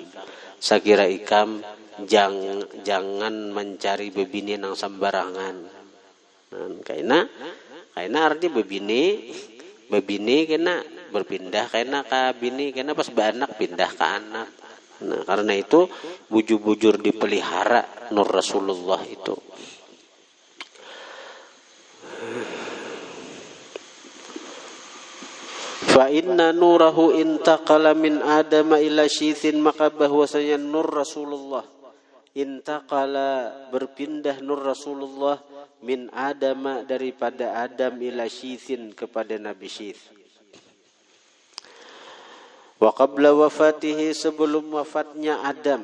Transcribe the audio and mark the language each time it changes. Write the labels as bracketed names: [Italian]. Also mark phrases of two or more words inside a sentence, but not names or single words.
[Banjar] Sakira ikam jangan mencari bebini nang sembarangan. Karena arti bebini kena berpindah kena ke bini, kena pas beranak pindah ke anak. Nah karena itu bujur-bujur dipelihara nur Rasulullah itu. [Arabic] فإن نوره انتقل من آدم إلى شيث, [Banjar] maka bahwasanya nur Rasulullah intaqala, berpindah nur Rasulullah [Arabic] من آدم, [Banjar] daripada Adam, [Arabic] إلى شيث, [Banjar] kepada Nabi Syith. [Arabic] وقبل وفاته, [Banjar] sebelum wafatnya Adam.